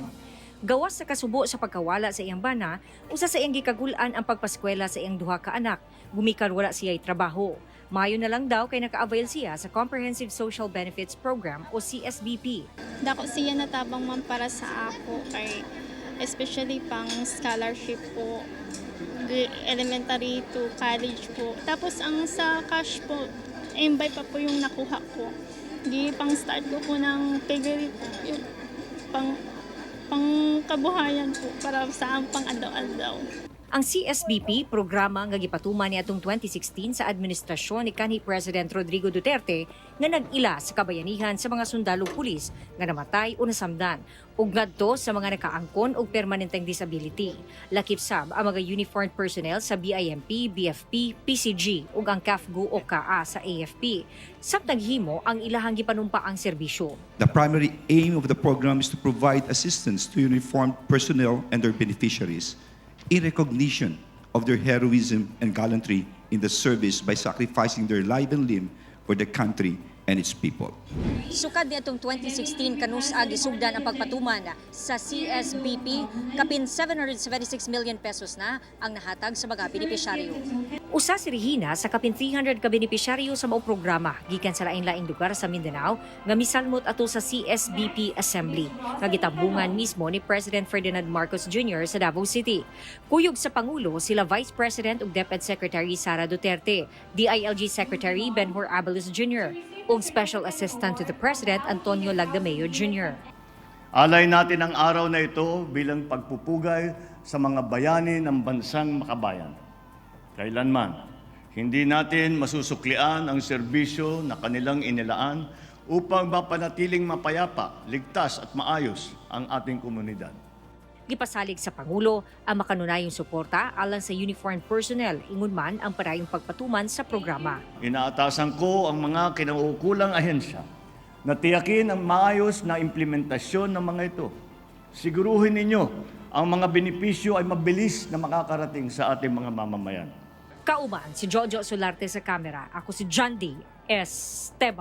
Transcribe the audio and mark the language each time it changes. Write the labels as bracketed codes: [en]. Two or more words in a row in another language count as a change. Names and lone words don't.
[ceb] Gawas sa kasubo sa pagkawala sa iyang bana, usa sa iyang gikagulan ang pagpaskwela sa iyang duha ka anak, gumikan wala siya'y trabaho. Mayo na lang daw kay naka-avail siya sa Comprehensive Social Benefits Program o CSBP. Dako siya natabang man para sa ako kay especially pang scholarship po, [en] elementary to college [ceb] po. [tl] Tapos ang sa cash po, imbay pa po yung nakuha ko. Pang start ko po ng piggery po, yung pang kabuhayan po para sa pang adaw-adaw. [ceb] Ang CSBP, programa nga gipatuman niadtong 2016 sa administrasyon ni kanhi President Rodrigo Duterte nga nag-ila sa kabayanihan sa mga sundalo pulis nga namatay o nasamdan ug ngadto sa mga nakaangkon og permanenteng disability. Lakip sab ang mga [en] uniformed personnel [ceb] sa BIMP, BFP, PCG ug ang CAFGU o KA sa AFP. Samtang himo ang ilahang gipanumpa ang serbisyo. [en] The primary aim of the program is to provide assistance to uniformed personnel and their beneficiaries in recognition of their heroism and gallantry in the service by sacrificing their life and limb for the country and its people. [ceb] Sukad niadtong 2016 kanusa gisugdan ang pagpatuman sa CSBP, kapin 776 million pesos na ang nahatag sa mga benepisyaryo. Usa si Regina sa kapin 300 ka benepisyaryo sa maong programa gikan sa lain-laing lugar sa Mindanao nga misalmot ato sa CSBP Assembly nga gitambungan mismo ni President Ferdinand Marcos Jr. sa Davao City. Kuyog sa Pangulo sila Vice President ug DepEd Secretary Sara Duterte, DILG Secretary Benhur Abalos Jr. ug [en] Special Assistant to the President [ceb] Antonio Lagdameo Jr. [tl] Alay natin ang araw na ito bilang pagpupugay sa mga bayani ng bansang makabayan. Kailanman, hindi natin masusuklian ang serbisyo na kanilang inilaan upang mapanatiling mapayapa, ligtas at maayos ang ating komunidad. [ceb] Gipasalig sa Pangulo ang makanunayong suporta alang sa [en] uniformed personnel [ceb] ingon man ang parayong pagpatuman sa programa. [tl] Inaatasan ko ang mga kinaukulang ahensya na tiyakin ang maayos na implementasyon ng mga ito. Siguruhin ninyo ang mga benepisyo ay mabilis na makakarating sa ating mga mamamayan. [ceb] Kauban si Jojo Solarte sa kamera. Ako si John D.